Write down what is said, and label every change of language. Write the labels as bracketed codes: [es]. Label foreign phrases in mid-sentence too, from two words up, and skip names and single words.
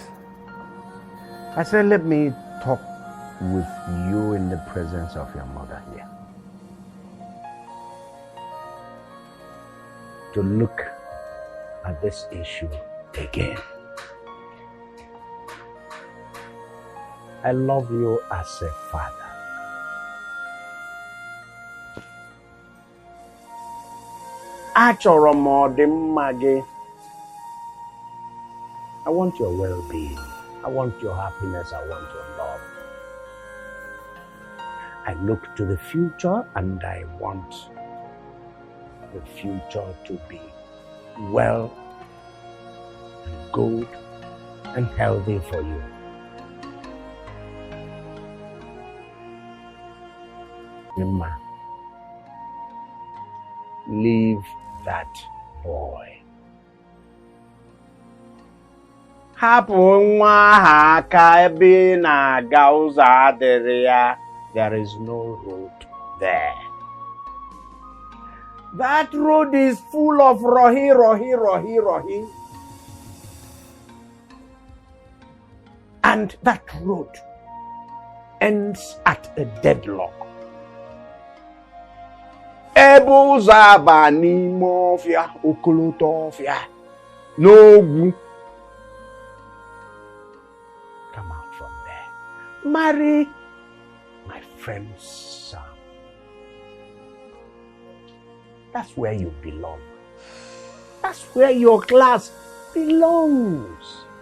[en] I said, let me talk with you in the presence of your mother here. to look at this issue again. I love you as a father. [ig] Achọrọ m ọdịmma gị. [en] I want your well-being. I want your happiness. I want your love. I look to the future and I want the future to be well and good and healthy for you. Mima, leave that boy. [ig] Hapụ nwa ahụ aka ebe ị na-aga ụzọ adịrị ya. [en] There is no road there. That road is full of rohi. And that road ends at a deadlock. [ig] Ebe ụzọ aba n'ime ọfịa, okoloto ọfịa, n'ogwu. [en] Come out from there. Marry my friend's son. That's where you belong. That's where your class belongs.